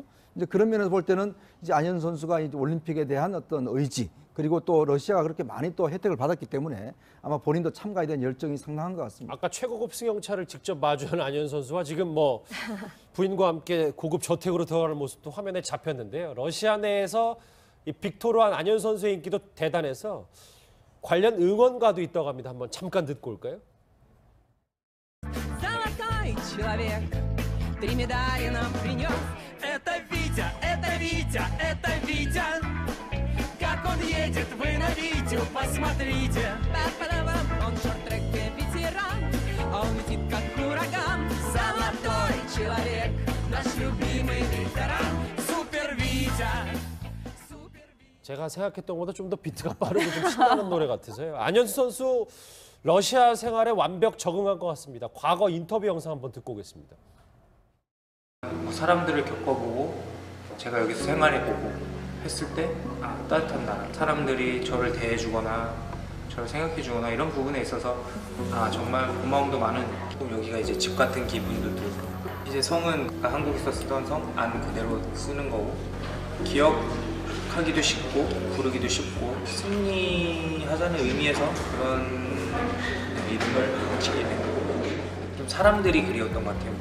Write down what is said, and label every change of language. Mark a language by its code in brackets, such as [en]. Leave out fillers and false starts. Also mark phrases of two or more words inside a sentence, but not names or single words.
[ko] 이제 그런 면에서 볼 때는 이제 안현 선수가 이제 올림픽에 대한 어떤 의지 그리고 또 러시아가 그렇게 많이 또 혜택을 받았기 때문에 아마 본인도 참가에 대한 열정이 상당한 것 같습니다. 아까 최고급 승용차를 직접 마주한 안현 선수와 지금 뭐 부인과 함께 고급 저택으로 들어가는 모습도 화면에 잡혔는데요. 러시아 내에서 이 빅토르한 안현 선수의 인기도 대단해서 관련 응원가도 있다고 합니다. 한번 잠깐 듣고 올까요? [ru] Золотой человек, 3 медали нам принес. Это Витя, это Витя, это Витя. Как он едет, вы на видео посмотрите. Па-па-да-бам, он в шорт-треке ветеран, а он летит как ураган. Золотой человек, наш любимый ветеран. Супер Витя. Супер Витя. [ko] 제가 생각했던 것보다 좀 더 비트가 빠르고 좀 신나는 노래 같아서요. 안현수 선수 러시아 생활에 완벽 적응한 것 같습니다. 과거 인터뷰 영상 한번 듣고 오겠습니다. 사람들을 겪어보고 제가 여기서 생활해보고 했을 때 따뜻한 나라, 사람들이 저를 대해주거나 저를 생각해주거나 이런 부분에 있어서 정말 고마움도 많은, 여기가 이제 집 같은 기분도 들고, 이제 성은 한국에서 쓰던 성 안 그대로 쓰는 거고 기억하기도 쉽고 부르기도 쉽고 승리하자는 의미에서 그런 이름을 짓게 된 거고, 좀 사람들이 그리웠던 것 같아요.